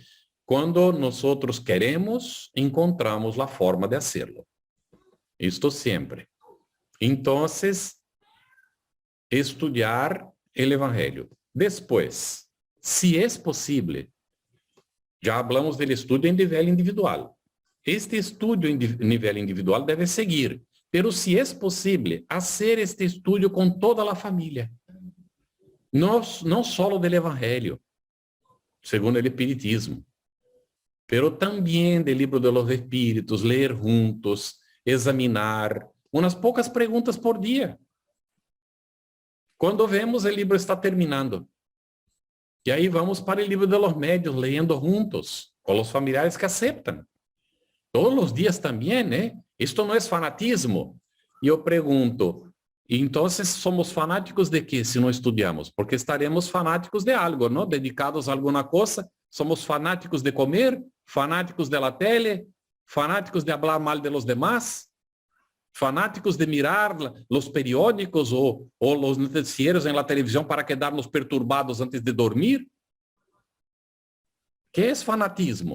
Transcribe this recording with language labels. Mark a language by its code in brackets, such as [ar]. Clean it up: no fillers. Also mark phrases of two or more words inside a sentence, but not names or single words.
[es] Cuando nosotros queremos, encontramos la forma de hacerlo. Esto siempre. Entonces, estudiar el Evangelio. Después, si es posible, ya hablamos del estudio en nivel individual. [pt] este estudio em nível individual deve seguir, [es] pero si es posible, hacer este estudio con toda la familia. No solo del Evangelio, según el Espiritismo, pero también del Libro de los Espíritus, leer juntos, examinar, unas pocas preguntas por día. [pt] Quando vemos, o livro está terminando. E aí vamos para o livro de los médios, [es] leyendo juntos, [pt] com os familiares que aceitam. Todos os dias também, né? Isto não é fanatismo. E eu pergunto, então somos fanáticos de quê se não estudamos? Porque estaremos fanáticos de algo, não? Dedicados a alguma coisa. [es] Somos fanáticos de comer, fanáticos de la tele, fanáticos de hablar mal de los demás, fanáticos de mirar los periódicos ou los noticieros en la televisión para quedarnos perturbados antes de dormir. ¿Qué es fanatismo?